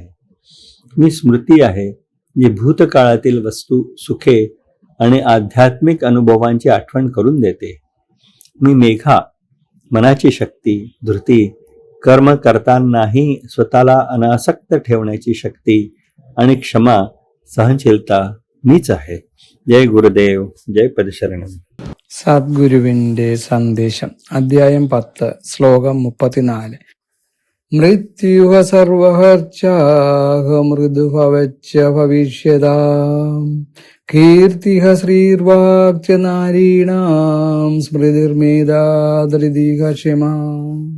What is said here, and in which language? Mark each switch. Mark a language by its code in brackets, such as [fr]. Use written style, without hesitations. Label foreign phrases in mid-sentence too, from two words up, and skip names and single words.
[mr] मी स्मृती आहे जी भूतकाळातील वस्तू, सुखे आणि आध्यात्मिक अनुभवांची आठवण करून देते. मी मेघा, मनाची शक्ती, धृती, कर्म करतानाही स्वतःला अनासक्त ठेवण्याची शक्ती आणि क्षमा, सहनशीलता मीच आहे. जय गुरुदेव, जय पदशरणम. [ml] സദ്ഗുരുവിന്റെ സന്ദേശം. അധ്യായം 10, ശ്ലോകം 34. [sa] मृत्युः सर्वहरश्चाहम् उद्भवश्च भविष्यताम् कीर्तिः श्रीर्वाक्च नारीणां स्मृतिर्मेधाधृतिः क्षमा.